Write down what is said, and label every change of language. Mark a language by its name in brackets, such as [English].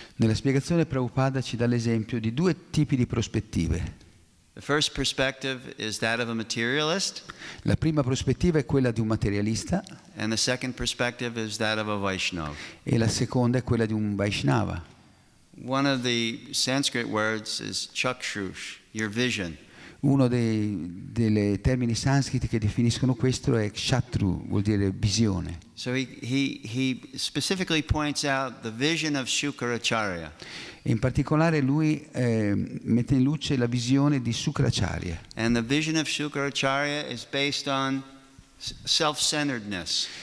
[Italian] Nella spiegazione Prabhupada ci dà l'esempio di 2 tipi di prospettive. [English] The first perspective is that of a materialist, [Italian] La prima prospettiva è quella di un materialista [English] and the second perspective is that of a Vaishnava. [Italian] e la seconda è quella di un Vaishnava. [English] One of the Sanskrit words is chakshush, your vision. [Italian] Uno dei termini sanscriti che definiscono questo è kshatru, vuol dire visione. [English] So he specifically points out the vision of Shukracharya. [Italian] E in particolare lui mette in luce la visione di Sukracharya. [English] And the vision of Shukracharya is based on self-centeredness.